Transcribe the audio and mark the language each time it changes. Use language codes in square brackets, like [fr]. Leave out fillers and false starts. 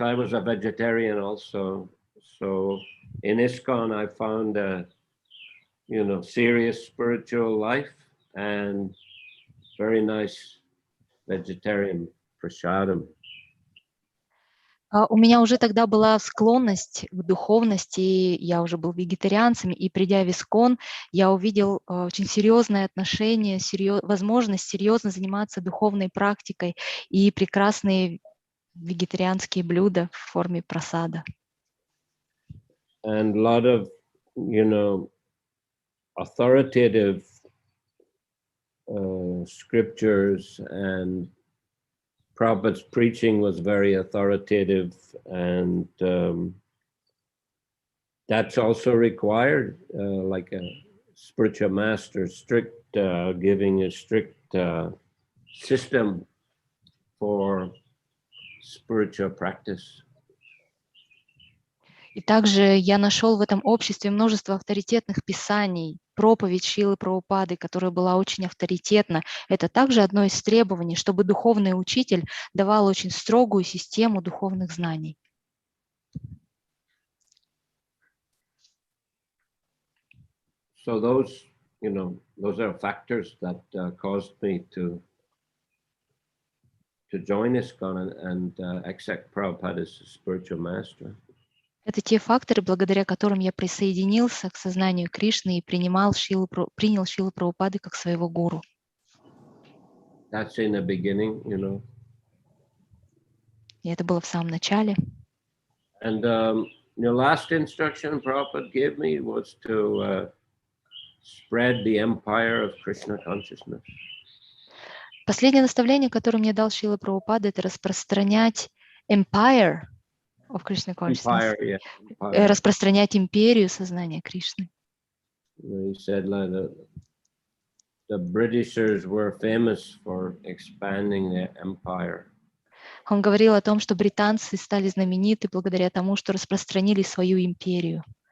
[en] I was a vegetarian also. So in ISKCON, I found a, serious spiritual life and very nice vegetarian prasadam. [ru] У меня уже тогда была склонность к духовности, я уже был вегетарианцем, и придя в ИСККОН, я увидел очень серьезное отношение, возможность серьезно заниматься духовной практикой и прекрасные вегетарианские блюда в форме прасада. [en] And a lot of, authoritative scriptures, and Prabhupada's preaching was very authoritative, and that's also required, like a spiritual master, giving a strict system for spiritual practice. [ru] И также я нашел в этом обществе множество авторитетных писаний, проповедь Шрилы Прабхупады, которая была очень авторитетна. Это также одно из требований, чтобы духовный учитель давал очень строгую систему духовных знаний. [en] So those are factors that caused me to join ISKCON and accept Prabhupada as a spiritual master. [ru] Это те факторы, благодаря которым я присоединился к сознанию Кришны и принял Шрилу Прабхупады как своего гуру. [en] That's in the beginning, [ru] И это было в самом начале. [en] And the last instruction Prabhupada gave me was to spread the empire of Krishna consciousness. [ru] Последнее наставление, которое мне дал Шрила Прабхупада, это распространять [en] empire of Krishna consciousness, Empire. [ru] Распространять империю сознания Кришны. [en] He said the Britishers were famous for expanding their empire. [ru] Он говорил о том, что британцы стали знамениты благодаря тому, что распространили свою империю.